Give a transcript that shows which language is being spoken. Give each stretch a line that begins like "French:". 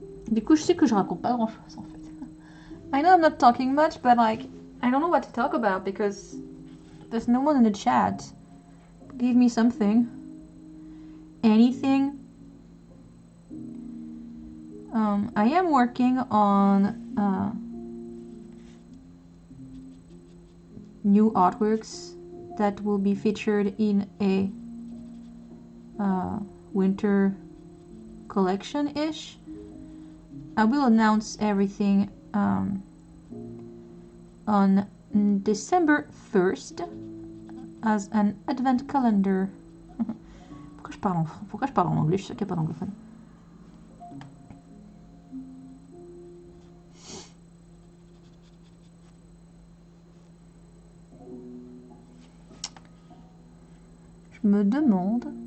French: Du coup, je sais que je raconte pas grand chose en fait.
English: I know I'm not talking much, but like, I don't know what to talk about because there's no one in the chat. Give me something. Anything. I am working on new artworks that will be featured in a winter collection-ish. I will announce everything on December 1st as an advent calendar.
French: Pourquoi je parle en anglais? Je suis sûre qu'il n'y a pas d'anglophone. Je me demande...